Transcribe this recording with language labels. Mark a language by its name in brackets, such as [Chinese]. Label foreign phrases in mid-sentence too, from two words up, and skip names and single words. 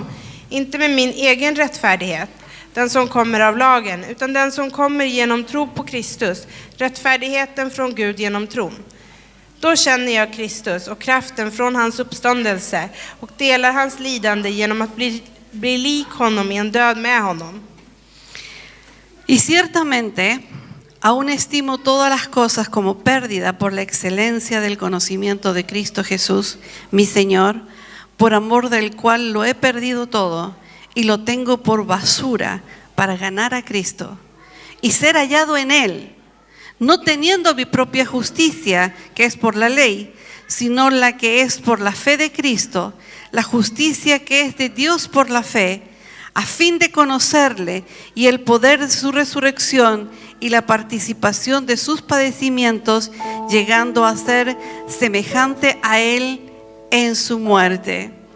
[Swedish] Inte med min egen rättfärdighet, den som kommer av lagen, utan den som kommer genom tro på Kristus, rättfärdigheten från Gud genom tron. Då känner jag Kristus och kraften från hans uppståndelse och delar hans lidande genom att bli lik honom i en död med honom. [Spanish] Y ciertamente, aún estimo todas las cosas como pérdida por la excelencia del conocimiento de Cristo Jesús, mi Señor, por amor del cual lo he perdido todo y lo tengo por basura para ganar a Cristo y ser hallado en Él, no teniendo mi propia justicia, que es por la ley, sino la que es por la fe de Cristo, la justicia que es de Dios por la fe, a fin de conocerle y el poder de su resurrección y la participación de sus padecimientos, llegando a ser semejante a Él en su muerte.